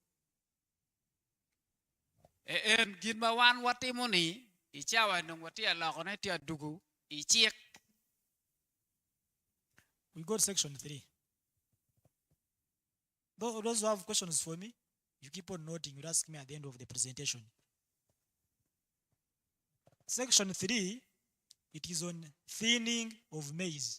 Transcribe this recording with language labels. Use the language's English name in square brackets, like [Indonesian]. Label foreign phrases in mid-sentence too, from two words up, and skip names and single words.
[Alur] En ginma wan wati moni, ichawa nung wati alakone tia dugu, ichiek. [English] We got section 3. Those who have questions for me, you keep on noting, you ask me at the end of the presentation. Section 3, it is on thinning of maize.